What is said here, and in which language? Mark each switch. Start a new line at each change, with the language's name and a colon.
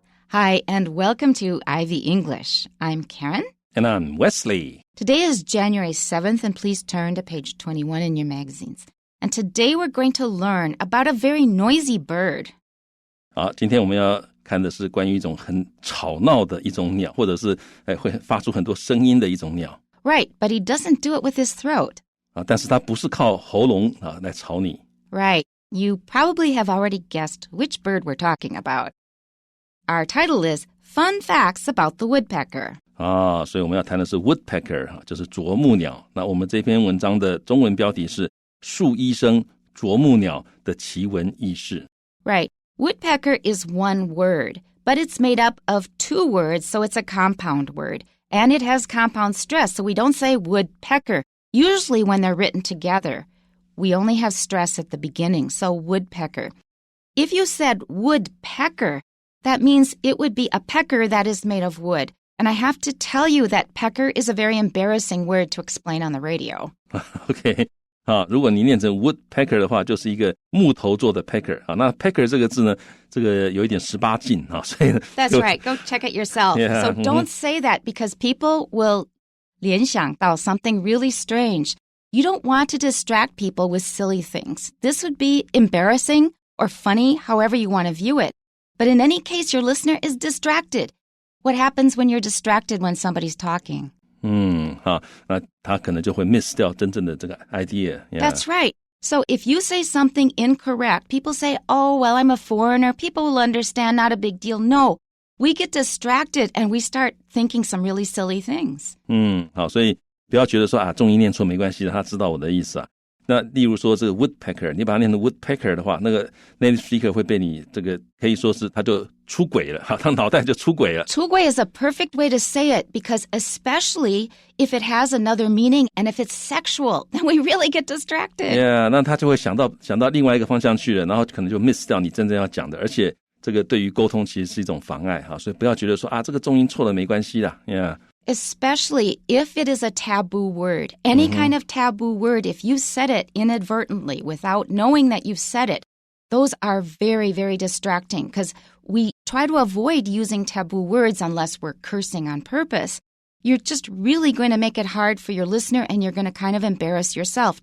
English: Hi, and welcome to Ivy English. I'm Karen. And I'm Wesley. Today is January 7th, and please turn to page 21 in your magazines. And today we're going to learn about a very noisy bird.
Chinese: 好，今天我们要看的是关于一种很吵闹的一种鸟，或者是会发出很多声音的一种鸟。
English: Right, but he doesn't do it with his throat.
Chinese: 但是它不是靠喉咙来吵你。
English: Right. You probably have already guessed which bird we're talking about. Our title is Fun Facts About the Woodpecker.
Chinese: 所以我们要谈的是 Woodpecker， 就是啄木鸟。那我们这篇文章的中文标题是树医生啄木鸟的奇闻异事。
English: Right. Woodpecker is one word, but it's made up of two words, so it's a compound word. And it has compound stress, so we don't say woodpecker. Usually when they're written together, we only have stress at the beginning, so woodpecker. If you said woodpecker, that means it would be a pecker that is made of wood. And I have to tell you that pecker is a very embarrassing word to explain on the radio. OK.
Chinese: 如果你念成 woodpecker 的话，就是一个木头做的 pecker。那 pecker 这个字呢，这个有一点18禁所以
English: That's right. Go check it yourself. Yeah, so don't say that because people will 联想到 something really strange. You don't want to distract people with silly things. This would be embarrassing or funny, however you want to view it. But in any case, your listener is distracted. What happens when you're distracted when somebody's talking?
Chinese: 那他可能就会 miss 掉真正的这个 idea.
English: Yeah. That's right. So if you say something incorrect, people say, oh, well, I'm a foreigner. People will understand, not a big deal. No, we get distracted and we start thinking some really silly things.
Chinese: 好，所以不要觉得说重音念错没关系的，他知道我的意思那例如说这个 woodpecker， 你把它念成 woodpecker 的话，那个 native speaker 会被你这个可以说是他就出轨了，他脑袋就出轨了。
English: 出轨 is a perfect way to say it because especially if it has another meaning and if it's sexual, then we really get distracted.
Chinese: Yeah, 那他就会想到另外一个方向去了，然后可能就 miss 掉你真正要讲的，而且这个对于沟通其实是一种妨碍所以不要觉得说这个重音错了没关系啦
English: Yeah.Especially if it is a taboo word. Any kind of taboo word, if you said it inadvertently without knowing that you've said it, those are very, very distracting because we try to avoid using taboo words unless we're cursing on purpose. You're just really going to make it hard for your listener and you're going to kind of embarrass yourself.